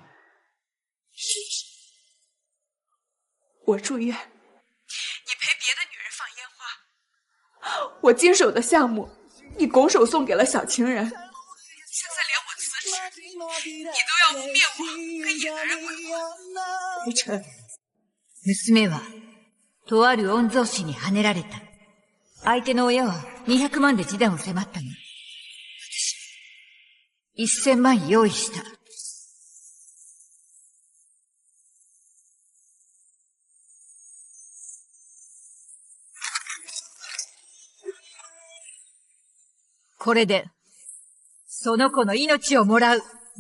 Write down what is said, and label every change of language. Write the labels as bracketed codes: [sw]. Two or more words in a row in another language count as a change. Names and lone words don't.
[zh] 我住院，你陪别的女人放烟花，我经手的项目，你拱手送给了小情人。现在连我辞职，你都要污蔑我跟野男人鬼混。裴晨， [ja] 娘はとある御曹司にはねられた。相手の親は200万で示談を迫ったの。1000万用意した。これで、その子の命をもらう。